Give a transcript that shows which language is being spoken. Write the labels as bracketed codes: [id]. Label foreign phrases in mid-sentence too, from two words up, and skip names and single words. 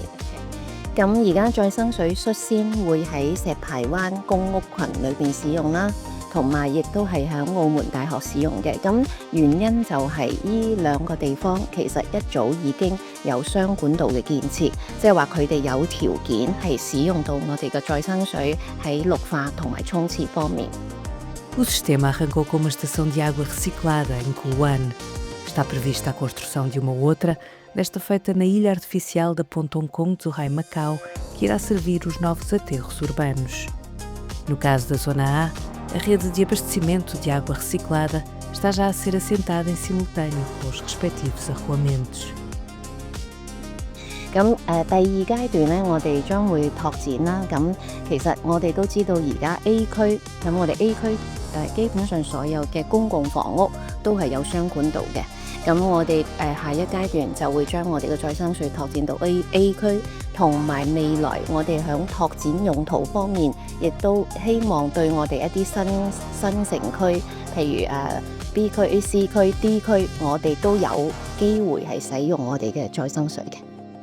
[yue] 咁而家再生水率先會喺石排灣公屋群裏邊使用啦。同埋亦都係喺澳門大學使用嘅，咁原因就係呢兩個地方其實一早已經有雙管道嘅建設，即係話佢哋有條件係使用到我哋嘅再生水喺綠化同埋沖廁方面。 [pt] O sistema arrancou com uma estação de água reciclada em Coluane. Está prevista a construção de uma outra, desta feita na ilha artificial da Pontongkong Zhuhai Macau, que irá servir os novos aterros urbanos. No caso da Zona A, a rede de abastecimento de água reciclada está já a ser assentada em simultâneo com os respectivos arruamentos. [yue] 咁第二階段咧，我哋將會拓展啦。咁其實我哋都知道而家 A 區，咁我哋 A 區基本上所有嘅公共房屋都係有雙管道嘅。咁我哋下一階段就會將我哋嘅再生水拓展到 A 區，同埋未來我哋響拓展用途方面，亦都希望對我哋一啲新城區，譬如B 區、C 區、D 區，我哋都有機會係使用我哋嘅再生水嘅。